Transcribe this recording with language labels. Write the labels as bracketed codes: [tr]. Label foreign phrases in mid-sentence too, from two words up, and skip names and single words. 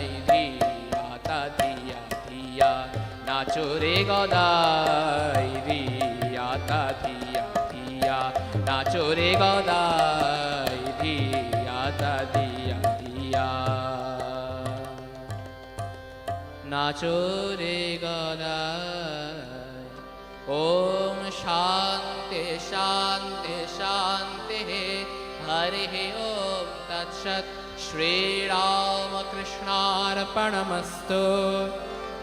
[bn] ধিয়া তা ধিয়া ধিয়া নাচরে গদাই। ধিয়া তা ধিয়া ধিয়া নাচরে গদাই। ধিয়া তা ধিয়া ধিয়া নাচরে গদাই। [sa] ओम शांति शांति शांति। हरि ओम तत्सत्। श्री राम कृष्णार्पणमस्तु।